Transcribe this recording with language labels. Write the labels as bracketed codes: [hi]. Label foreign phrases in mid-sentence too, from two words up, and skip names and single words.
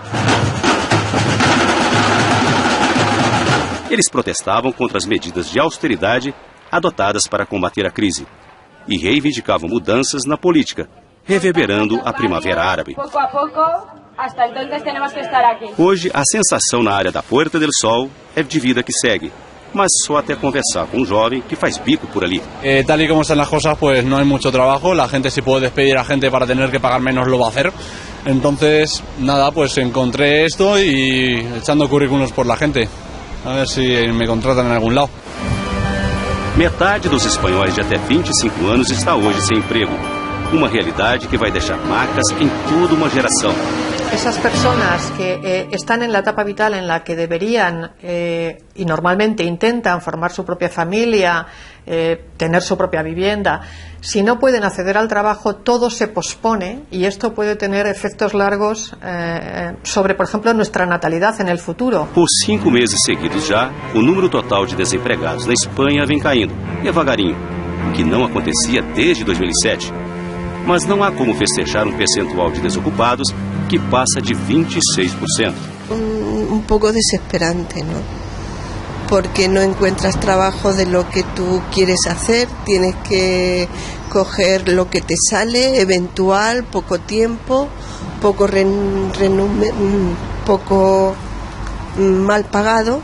[pt] Eles protestavam contra as medidas de austeridade adotadas para combater a crise e reivindicavam mudanças na política, reverberando a Primavera Árabe. Hoje, a sensação na área da Puerta del Sol é de vida que segue, mas só até conversar com um jovem que faz bico por ali. [es] Tal y como están las cosas, pues no hay mucho trabajo. La gente, si puede despedir a gente para tener que pagar menos, lo va a hacer. Entonces, nada, pues encontré esto y echando currículos por la gente. A ver si me contratan en algún lado. [pt] Metade dos espanhóis de até 25 anos está hoje sem emprego. Uma realidade que vai deixar marcas em toda uma geração. [es] Esas personas que están en la etapa vital en la que deberían y normalmente intentan formar su propia familia, tener su propia vivienda, si no pueden acceder al trabajo, todo se pospone y esto puede tener efectos largos sobre, por ejemplo, nuestra natalidad en el futuro. [pt] Por 5 meses seguidos já, o número total de desempregados na Espanha vem caindo, devagarinho, o que não acontecia desde 2007. Mas não há como festejar percentual de desocupados que passa de 26%. [es] Un poco desesperante, ¿no? Porque no encuentras trabajo de lo que tú quieres hacer, tienes que coger lo que te sale, eventual, poco tiempo, poco mal pagado.